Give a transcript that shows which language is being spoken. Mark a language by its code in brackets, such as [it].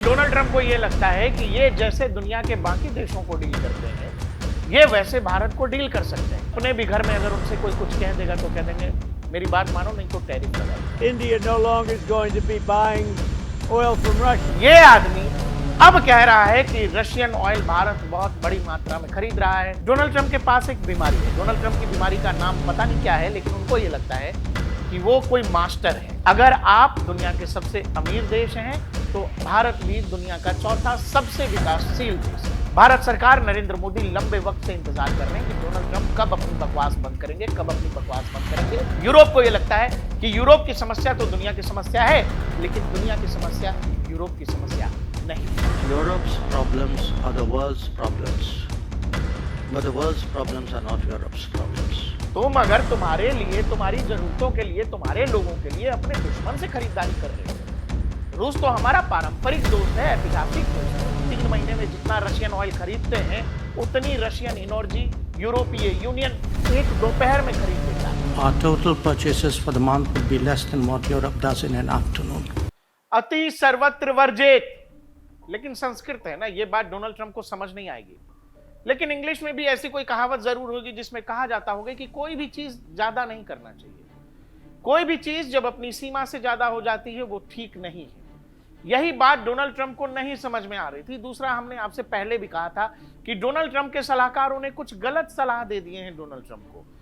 [hi] Donald Trump को ये लगता है कि ये जैसे दुनिया के बाकी देशों को डील करते हैं, ये वैसे भारत को डील कर सकते हैं। अपने भी घर में अगर उनसे कोई कुछ कह देगा तो कह देंगे मेरी बात मानो नहीं तो टैरिफ लगा। [en] India no longer is going to be buying oil from Russia. [hi] ये आदमी अब कह रहा है कि रशियन ऑयल भारत बहुत बड़ी मात्रा में खरीद रहा है। डोनाल्ड ट्रंप के पास एक बीमारी है। डोनाल्ड ट्रंप की बीमारी का नाम पता नहीं क्या है, लेकिन उनको ये लगता है कि वो कोई मास्टर है। अगर आप दुनिया के सबसे अमीर देश हैं तो भारत भी दुनिया का चौथा सबसे विकासशील देश है। भारत सरकार नरेंद्र मोदी लंबे वक्त से इंतजार कर रहे हैं कि डोनाल्ड ट्रंप कब अपनी बकवास बंद करेंगे, कब अपनी बकवास बंद करेंगे। यूरोप को यह लगता है कि यूरोप की समस्या तो दुनिया की समस्या है, लेकिन दुनिया की समस्या यूरोप की समस्या नहीं। [en] Europe's problems are the world's problems, but the world's problems are not Europe's problems. [hi] तुम अगर तुम्हारे लिए, तुम्हारी जरूरतों के लिए, तुम्हारे लोगों के लिए अपने दुश्मन से खरीदारी कर रहे हो। रूस तो हमारा पारंपरिक दोस्त है, ऐतिहासिक दोस्त है। 3 महीने में जितना रशियन ऑयल खरीदते हैं उतनी रशियन एनर्जी यूरोपीय यूनियन एक दोपहर में खरीद लेता है। [en] Our total purchases for the month would be less than what Europe does in an afternoon. [sa] अति सर्वत्र वर्जित। [hi] लेकिन संस्कृत है ना, ये बात डोनाल्ड ट्रंप को समझ नहीं आएगी। लेकिन इंग्लिश में भी ऐसी कोई कहावत जरूर होगी जिसमें कहा जाता होगा कि कोई भी चीज ज्यादा नहीं करना चाहिए। कोई भी चीज जब अपनी सीमा से ज्यादा हो जाती है वो ठीक नहीं है। यही बात डोनाल्ड ट्रंप को नहीं समझ में आ रही थी। दूसरा, हमने आपसे पहले भी कहा था कि डोनाल्ड ट्रंप के सलाहकारों ने कुछ गलत सलाह दे दिए हैं डोनाल्ड ट्रंप को।